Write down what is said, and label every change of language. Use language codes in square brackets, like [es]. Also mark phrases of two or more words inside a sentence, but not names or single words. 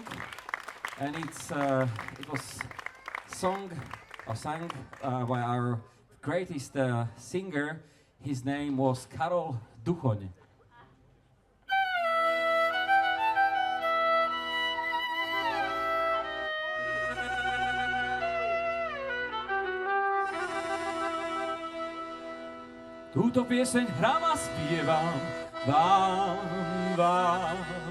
[en] And it was sang by our greatest singer. His name was Karol Duchoň. [sk] Túto pieseň hrám a spievam vám.